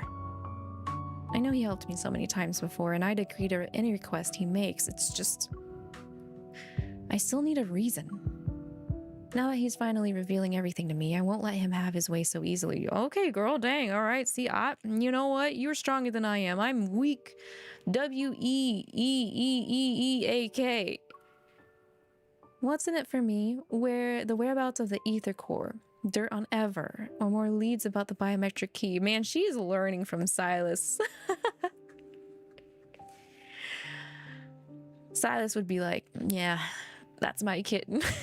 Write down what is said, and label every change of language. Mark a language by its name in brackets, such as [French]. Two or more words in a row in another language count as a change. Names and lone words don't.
[English] I know he helped me so many times before, and I'd agree to any request he makes. It's just... I still need a reason. Now that he's finally revealing everything to me, I won't let him have his way so easily. Okay, girl, dang. All right, see, you know what? You're stronger than I am. I'm weak. W-E-E-E-E-E-A-K. What's in it for me? Where the whereabouts of the ether core, dirt on Ever, or more leads about the biometric key. Man, she's learning from Silas. Silas would be like, yeah, that's my kitten.